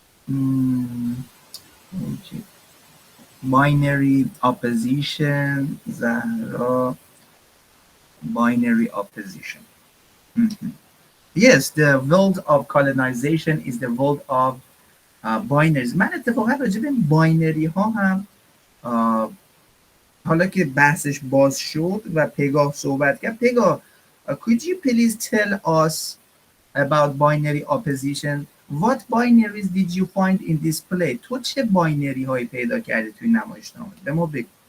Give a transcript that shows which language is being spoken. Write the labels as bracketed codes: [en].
[en] Mm, okay. Binary opposition, Zahra, binary opposition. Mhm. Yes, the world of colonization is the world of binaries. [fa] من اتفاقا راجع به باینری ها هم حالا که بحثش باز شد و پگاه صحبت کرد. [en] پگاه could you please tell us about binary opposition? What binaries did you find in this play? [fa] تو چه باینری هایی پیدا کردی توی نمایشنامه؟ به ما بگو.